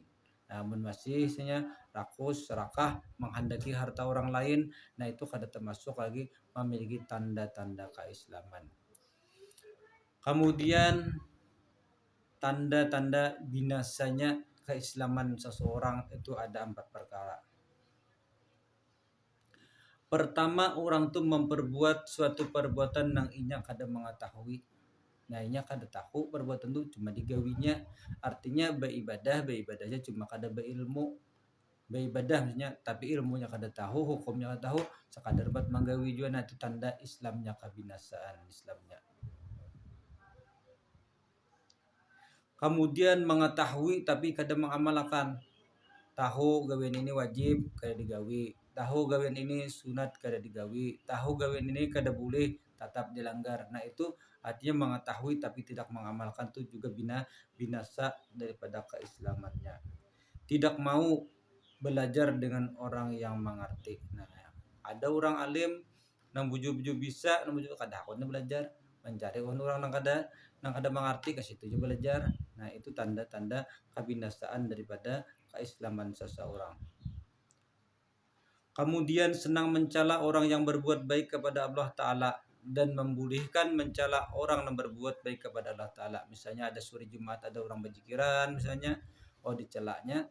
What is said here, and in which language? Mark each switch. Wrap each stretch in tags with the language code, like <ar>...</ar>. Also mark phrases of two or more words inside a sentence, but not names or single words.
<bjn>Namun masih istilahnya rakus, serakah, menghendaki harta orang lain, nah itu kada termasuk lagi memiliki tanda-tanda keislaman.</bjn> <id>Kemudian tanda-tanda binasanya keislaman seseorang itu ada 4 perkara.</id> <bjn>Pertama, orang tu memperbuat suatu perbuatan yang inya kada mengetahui. Nah, inya kada tahu perbuatan tu cuma digawinya. Artinya beibadahnya cuma kada beilmu. Beribadah maksudnya tapi ilmunya kada tahu, hukumnya kada tahu, sekadar buat menggawi juga. Nah, itu tanda Islamnya kebinasaan Islamnya. Kemudian mengetahui tapi kada mengamalkan. Tahu gawian ini wajib kada digawi, tahu gawean ini sunat kada digawi, tahu gawean ini kada boleh tetap dilanggar.</bjn> <id>Nah itu artinya mengetahui tapi tidak mengamalkan itu juga binasa daripada keislamannya. Tidak mau belajar dengan orang yang mengerti.</id> <bjn>Nah, ada orang alim nang buju-buju bisa, nang buju kada hakuna belajar, mencari orang nang kada mengerti ke situ juga belajar.</bjn> <id>Nah, itu tanda-tanda kebinasaan daripada keislaman seseorang. Kemudian senang mencela orang yang berbuat baik kepada Allah Ta'ala dan membolehkan mencela orang yang berbuat baik kepada Allah Ta'ala. Misalnya ada suri Jumat, ada orang berjikiran misalnya, dicelanya.</id>